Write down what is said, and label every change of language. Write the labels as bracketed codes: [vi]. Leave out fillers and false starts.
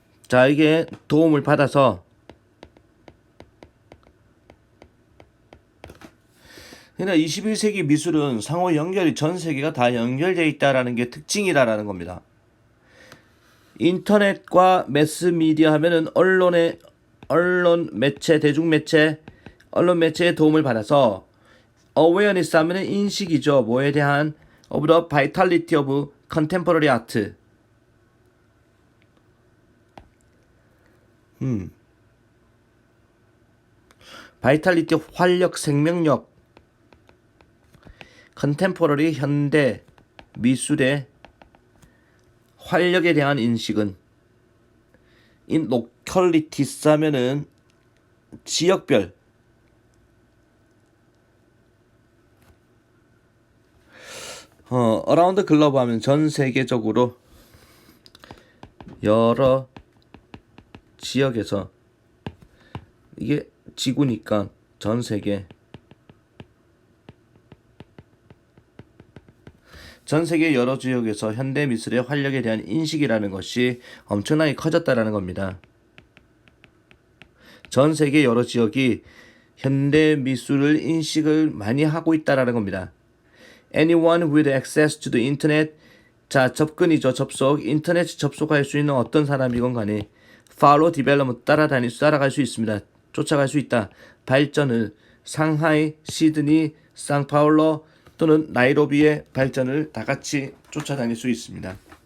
[ko] 자 이게 도움을 받아서 그러니까 21세기 미술은 상호 연결이 전 세계가 다 연결되어 있다라는 게 특징이다라는 겁니다. 인터넷과 매스미디어 하면은 언론 매체 대중매체 언론 매체의 도움을 받아서 awareness 하면은 인식이죠. 뭐에 대한 [en] of the vitality of contemporary art. [ko] vitality 활력, 생명력. contemporary 현대 미술의 활력에 대한 인식은 [en] in localities [ko] 하면은 지역별 [en] around the globe [ko] 하면 전 세계적으로 여러 지역에서 이게 지구니까 전 세계 여러 지역에서 현대 미술의 활력에 대한 인식이라는 것이 엄청나게 커졌다라는 겁니다. 전 세계 여러 지역이 현대 미술을 인식을 많이 하고 있다라는 겁니다. [en] Anyone with access to the internet. [ko] 자, 접근이죠. 접속. 인터넷 접속할 수 있는 어떤 사람이건 간에 [en] follow development [ko] 따라갈 수 있습니다. 쫓아갈 수 있다. 발전을 상하이, 시드니, 상파울로 또는 나이로비의 발전을 다 같이 쫓아다닐 수 있습니다.